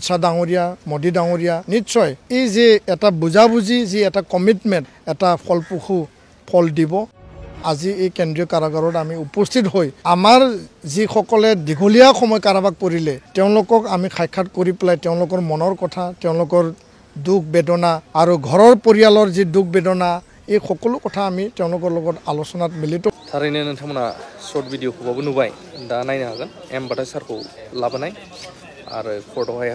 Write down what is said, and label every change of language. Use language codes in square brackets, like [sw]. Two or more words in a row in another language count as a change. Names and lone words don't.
[as] শাহ ডাঙৰীয়া মোদী ডাঙৰীয়া নিশ্চয় এই যে এটা বুজাবুজি যে এটা কমিটমেন্ট এটা ফলপ্ৰসূ ফল দিব আজি এই কেন্দ্ৰীয় কাৰাগাৰত আমি উপস্থিত হৈ আমাৰ যি সকলে দীঘলীয়া সময় কাৰাবাস কৰিলে তেওঁলোকক আমি সাক্ষাৎ কৰি পেলাই তেওঁলোকৰ মনৰ কথা তেওঁলোকৰ দুখ বেদনা আৰু ঘৰৰ পৰিয়ালৰ যি দুখ বেদনা এই সকলো কথা আমি তেওঁলোকৰ লগত আলোচনাত মিলিত [brx] थारैनो नोंथांमोना शर्ट भिडिअखौबाबो नुबाय दा नायनो हागोन एम बाथा सारखौ लाबोनाय आरो कर्टआवहाय